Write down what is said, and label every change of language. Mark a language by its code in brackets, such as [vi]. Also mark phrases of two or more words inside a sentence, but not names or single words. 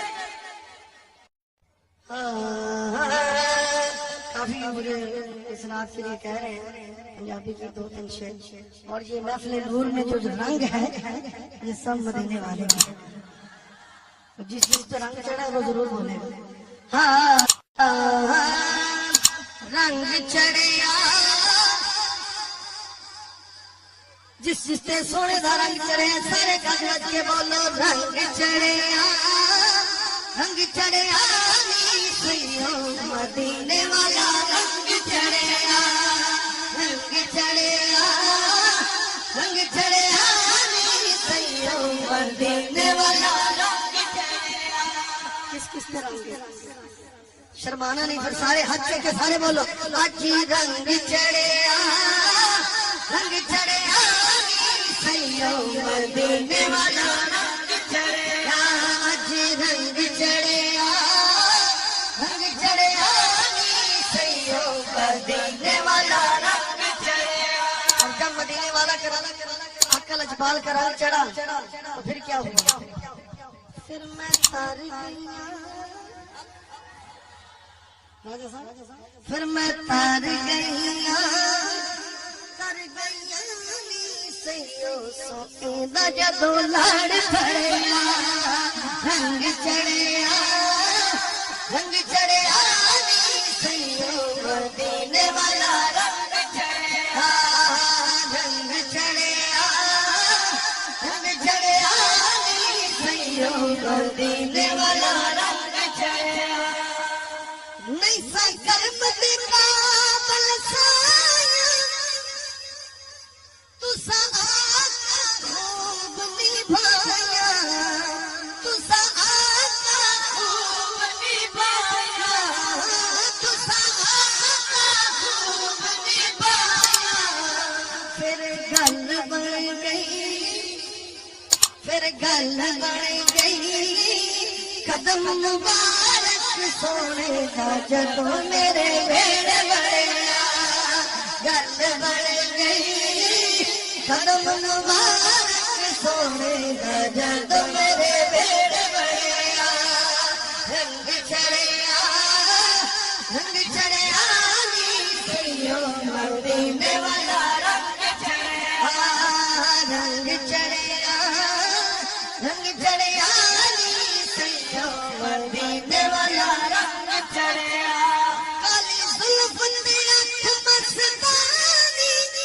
[ur] کافی مجھے اس نعت کے لیے کہہ رہے ہیں پنجابی کی 2-3 شعر اور یہ محفل نور میں جو رنگ ہے یہ سب مدینے والے ہیں جس جس پہ رنگ چڑھا ہے وہ ضرور بولے گا [pa] رنگ چڑھیا جس جس تے سونے دا رنگ چڑھے سارے گج گج کے بولو رنگ چڑھیا نی سیو مدینے والا رنگ چڑھیا نی سیو مدینے والا رنگ چڑھیا کس کس طرح شرمانا نہیں پھر سارے ہاتھ چل کے سارے بولو اج رنگ چڑھیا سیو مدینے والا رنگ چڑھیا [ur] اج رنگ چڑھیا سیو مدینے والا رنگ چڑھیا اور جب مدینے والا عقل اجبال کا رنگ چڑھا تو پھر کیا ہوا پھر میں تر گئی پھر میں تر گئی [pa] سیو سونے دا جدو لڑ پڑیا رنگ چڑھیا نی سیو مدینے والا رنگ چڑھیا رنگ چڑھیا نی سیو مدینے والا رنگ چڑھیا نہیں سا کرم دے قابل سایا تسا آقا خوب نبھایا تسا آقا خوب نبھایا تسا آقا خوب نبھایا پھر گل بن گئی قدم مبارک سونے دا جدو میرے ویڑ بڑیا گل بن گئی قدم مبارک سونے دا جدو میرے ویڑ بڑیا رنگ چڑھیا نی سیو مدینے والا رنگ چڑھیا رنگ چڑھیا نی سیو مدینے والا رنگ چڑھیا کالی زلف دی اکھ مستانی